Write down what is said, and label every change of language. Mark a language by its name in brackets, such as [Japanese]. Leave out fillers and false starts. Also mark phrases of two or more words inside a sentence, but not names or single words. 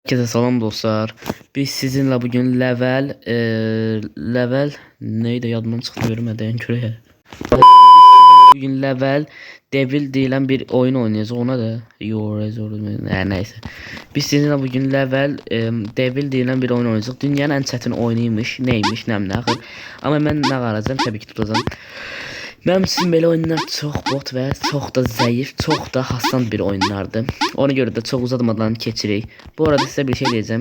[Azerbaijani] Herkese salam dostlar. Biz sizinle bugün level neydi yadımdan çıxdı görmeden görək. Bugün level Devil deyilən bir oyun oynayacağız. Ona da neyse. Biz sizinle bugün level Devil deyilən bir oyun oynayacağız. Dünyanın en çətin oyunuymuş. Neymiş, nə axır. Amma mən nə qaracağım təbii ki tutacağım. Mənim üçün belə oyunlar çox bot və çox da zəif, çox da hasan bir oyunlardır. Ona görə də çox uzatmadan keçirik. Bu arada sizə bir şey deyəcəm.